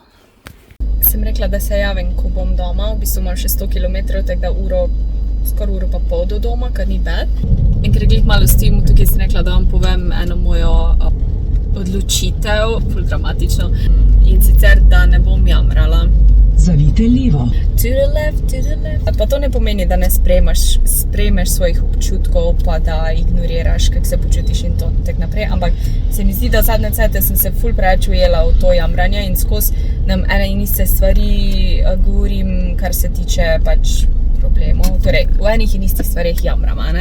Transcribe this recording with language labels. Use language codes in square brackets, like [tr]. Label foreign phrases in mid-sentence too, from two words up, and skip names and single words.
[sl] Sem rekla, da se javim, ko bom doma, v bistvu imam še 100 km, tako da skoraj uro pa pol do doma, kar ni bad. In ker glih malo stojim, tukaj sem rekla, da vam povem eno mojo odločitev, ful dramatično, in sicer, da ne bom jamrala. Zavijte levo. [en] To the left, to the left. [sl] Pa to ne pomeni, da ne sprejmeš svojih občutkov, pa da ignoriraš, kako se počutiš in to tak naprej, ampak se mi zdi, da zadnje cajte sem se ful preveč ujela v to jamranje in skozi nam ene in iste stvari govorim, kar se tiče pač problemov, torej v enih in istih stvarih jamram, ne.